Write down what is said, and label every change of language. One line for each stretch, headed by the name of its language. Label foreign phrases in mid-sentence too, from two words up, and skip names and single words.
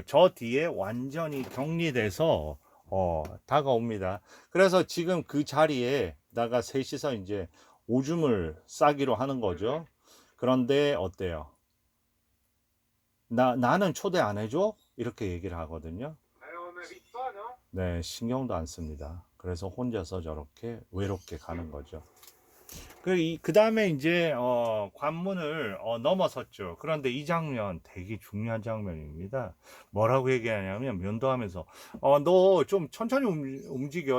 Korean: 저 뒤에 완전히 격리돼서 다가옵니다. 그래서 지금 그 자리에다가 셋이서 이제 오줌을 싸기로 하는 거죠. 그런데 어때요? 나는 초대 안 해줘? 이렇게 얘기를 하거든요.
French: Alors on m'invite pas, non?
Korean: 네, 신경도 안 씁니다. 그래서 혼자서 저렇게 외롭게 가는 거죠. 그 다음에 이제, 관문을 넘어섰죠. 그런데 이 장면 되게 중요한 장면입니다. 뭐라고 얘기하냐면, 면도하면서, 너 좀 천천히 움직여.